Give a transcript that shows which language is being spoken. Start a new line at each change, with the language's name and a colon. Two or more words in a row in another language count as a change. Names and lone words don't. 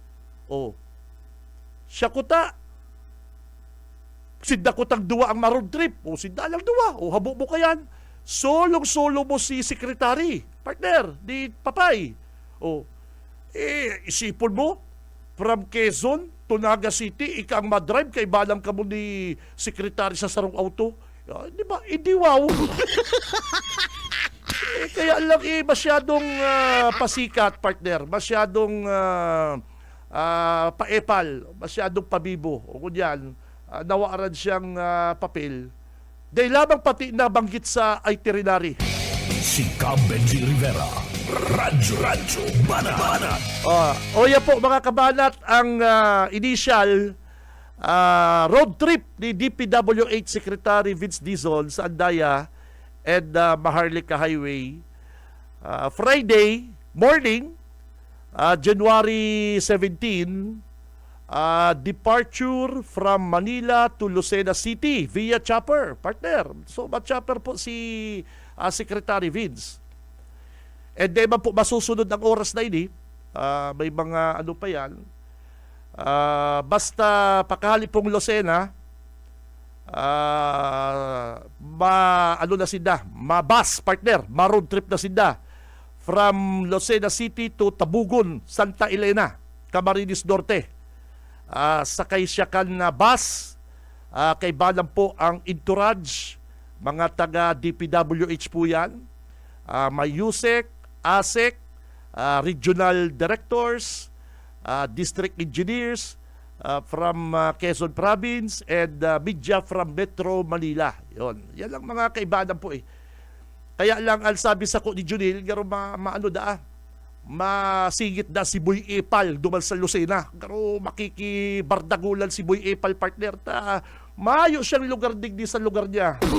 Bikol: Siya ko ta, sinda ko tang duwa ang maroon trip, sinda lang duwa, habo mo kayan, solong-solo mo si sekretary, partner, di Papay. Isipon mo, from Quezon to Naga City, ika ang madrive, kay balang ka mo ni sekretary sa sarong auto. Di ba? Hindi wow. Kaya lang masyadong pasikat, partner, masyadong paepal, masyadong pabibo. O kunyan, nawaaran siyang papel. Dahil lamang pati nabanggit sa itinerary. Si Cab Benji Rivera, Radyo Banat. Yan po, mga kabanat, ang initial road trip ni DPWH Secretary Vince Dizon sa Andaya and Maharlika Highway.
English: Friday morning, January 17, departure from Manila to Lucena City via chopper, partner.
Bikol: So, chopper po si Secretary Vince. And then po masusunod ng oras na ini, may mga ano pa yan, basta pakahali pong Lucena, ano na sinda, mabas, partner, ma-road trip na sinda from Lucena City to Tabugon, Santa Elena, Camarines Norte. Sakay siya kan na bus, kay balang po ang entourage, mga taga DPWH po yan, may USEC, ASEC,
English: regional directors, district engineers from Quezon Province, and media from Metro Manila.
Bikol: Yan lang mga kaibahan po eh. Kaya lang ang sabi sa ko ni Junil, garo masigit na si Boy Epal duman sa Lucena. Garo makikibardagulan si Boy Epal, partner, ta mayo siyang lugar digdi sa lugar niya.